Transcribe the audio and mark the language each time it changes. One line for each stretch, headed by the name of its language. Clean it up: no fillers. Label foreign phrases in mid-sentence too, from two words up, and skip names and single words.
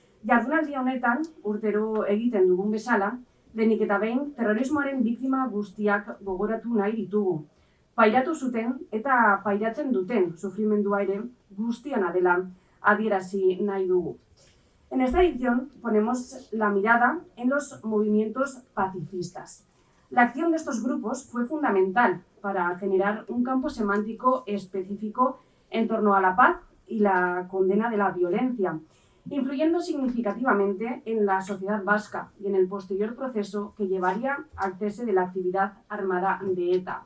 Basque: Jardunaldi honetan, urtero egiten dugun bezala, lehenik eta behin terrorismoaren biktima guztiak gogoratu nahi ditugu. Pairatu zuten eta pairatzen duten sufrimendua ere guztiana dela adierazi nahi dugu.
Spanish: En esta edición ponemos la mirada en los movimientos pacifistas. La acción de estos grupos fue fundamental para generar un campo semántico específico en torno a la paz y la condena de la violencia, influyendo significativamente en la sociedad vasca y en el posterior proceso que llevaría al cese de la actividad armada de ETA.